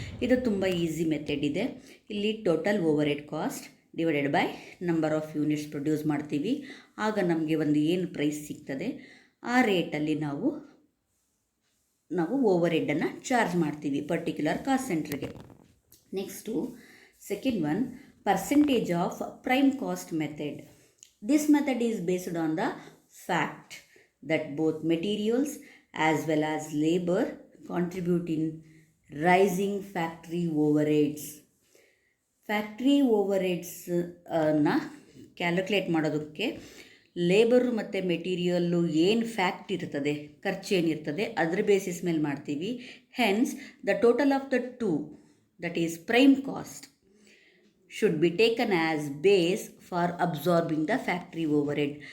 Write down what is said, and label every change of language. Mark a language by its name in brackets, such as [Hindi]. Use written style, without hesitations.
[Kannada] ಇದು ತುಂಬ easy method ಇದೆ. ಇಲ್ಲಿ [English] total overhead cost divided by number of units produce [Kannada] ಮಾಡ್ತೀವಿ. ಆಗ ನಮಗೆ ಒಂದು ಏನು ಪ್ರೈಸ್ ಸಿಗ್ತದೆ ಆ ರೇಟಲ್ಲಿ ನಾವು ಓವರ್ಹೆಡನ್ನು ಚಾರ್ಜ್ ಮಾಡ್ತೀವಿ ಪರ್ಟಿಕ್ಯುಲರ್ ಕಾಸ್ಟ್ ಸೆಂಟ್ರಿಗೆ. [English] Next second one, percentage of prime cost method. This method is based on the fact that both materials as well as labor contribute in rising factory overheads. [Kannada] Factory ಓವರ್ಹೆಡ್ಸನ್ನು calculate ಮಾಡೋದಕ್ಕೆ labour ಮತ್ತು material ಏನು fact ಇರ್ತದೆ, ಖರ್ಚು ಏನಿರ್ತದೆ ಅದರ basis ಮೇಲೆ ಮಾಡ್ತೀವಿ. [English] Hence the total of the two, that is prime cost, should be taken as base for absorbing the factory overhead.